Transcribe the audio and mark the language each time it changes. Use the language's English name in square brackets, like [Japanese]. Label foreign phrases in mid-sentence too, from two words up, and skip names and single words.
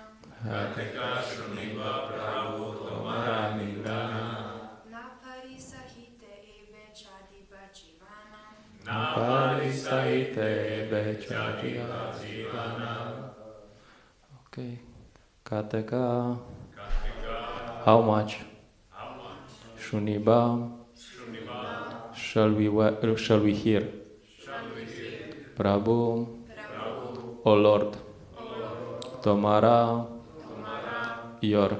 [Odia] କେତେକ ଶୁଣିବା ପ୍ରଭୁ ତୁମର ନିନ୍ଦନା ନପାରି ସହିତେ ଏବେ ଛାଡ଼ିବା ଜୀବନ. ନପାରି ସହିତେ ଏବେ ଛାଡ଼ିବା ଜୀବନ. [English] Okay. Kateka. How much? Shuniba. Shall we hear? Prabhu. O Lord. Tomara. Your.